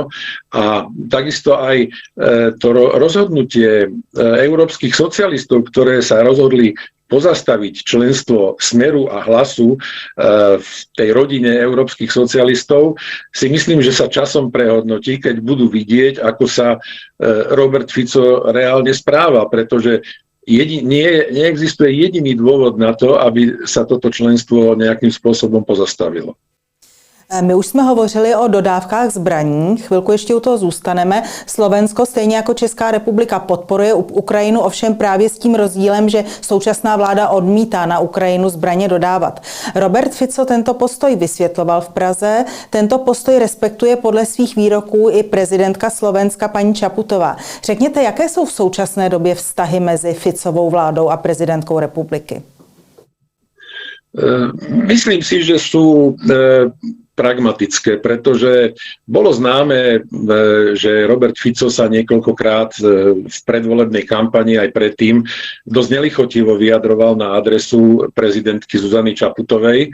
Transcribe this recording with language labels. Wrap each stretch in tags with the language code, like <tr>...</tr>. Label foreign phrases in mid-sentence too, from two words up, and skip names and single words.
<sk>A takisto aj to rozhodnutie európskych socialistov, ktoré sa rozhodli pozastaviť členstvo Smeru a Hlasu v tej rodine európskych socialistov, si myslím, že sa časom prehodnotí, keď budú vidieť, ako sa Robert Fico reálne správa, pretože neexistuje jediný dôvod na to, aby sa toto členstvo nejakým spôsobom pozastavilo.</sk> <cs>My už jsme hovořili o dodávkách zbraní, chvilku ještě u toho zůstaneme. Slovensko, stejně jako Česká republika, podporuje Ukrajinu, ovšem právě s tím rozdílem, že současná vláda odmítá na Ukrajinu zbraně dodávat. Robert Fico tento postoj vysvětloval v Praze, tento postoj respektuje podle svých výroků i prezidentka Slovenska paní Čaputová. Řekněte, jaké jsou v současné době vztahy mezi Ficovou vládou a prezidentkou republiky?</cs> <sk>Myslím si, že sú pragmatické, pretože bolo známe, že Robert Fico sa niekoľkokrát v predvolebnej kampani aj predtým dosť nelichotivo vyjadroval na adresu prezidentky Zuzany Čaputovej.</sk>